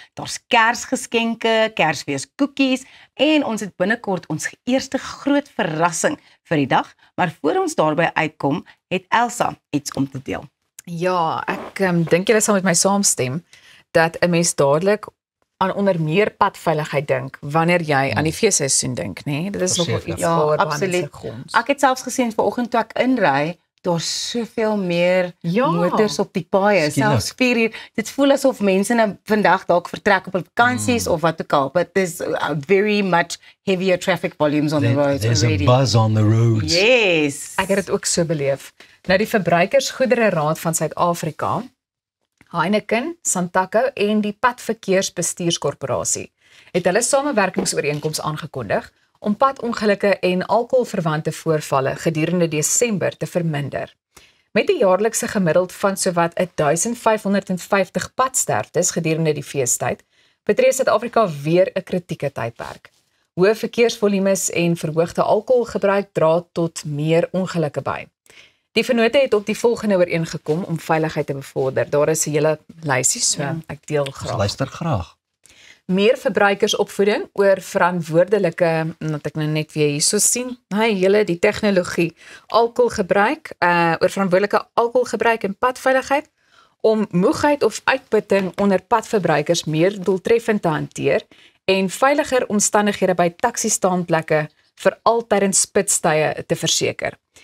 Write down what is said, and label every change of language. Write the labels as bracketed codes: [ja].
[af] Daar's Kersgeskenke, Kersfeeskoekies en ons het binnekort ons eerste groot verrassing vir die dag. Maar voor ons daarby uitkom, het Elsa iets om te deel. Ja, ek dink julle sal met my saamstem dat 'n mens dadelik aan onder meer padveiligheid dink wanneer jy aan die feesseisoen dink, né? Dit is nog iets waar absoluut. Ek het selfs gesien vanoggend toe ek inry, daar's soveel meer motors op die paaie. Selfs 4 uur. Dit voel asof mense nou vandag dalk vertrek op vakansies of wat ook al, [en] but there's very much heavier traffic volumes on the roads there's already. There's a buzz on the roads. Yes. [af] Ek het dit ook so beleef. Nou die Verbruikersgoedere Raad van Suid-Afrika, Heineken, Santaco en die Padverkeersbestuurskorporasie het hulle samewerkingsooreenkoms aangekondig om padongelukke en alkoholverwante voorvalle gedurende Desember te verminder. Met 'n jaarlikse gemiddeld van sowat 1550 padsterftes gedurende die feestyd, betree Suid-Afrika weer 'n kritieke tydperk. Hoë verkeersvolumes en verhoogde alkoholgebruik dra tot meer ongelukke by. Die vennote het op die volgende ooreengekom om veiligheid te bevorder. Daar is 'n hele lysie, so ek deel graag. Luister graag. Meer verbruikersopvoeding oor verantwoordelike, wat ek nou net weer hierso sien, hele die tegnologie, alkoholgebruik, oor verantwoordelike alkoholgebruik en padveiligheid, om moegheid of uitputting onder padverbruikers meer doeltreffend te hanteer en veiliger omstandighede by taxi-staanplekke veral tydens spitstye te verseker.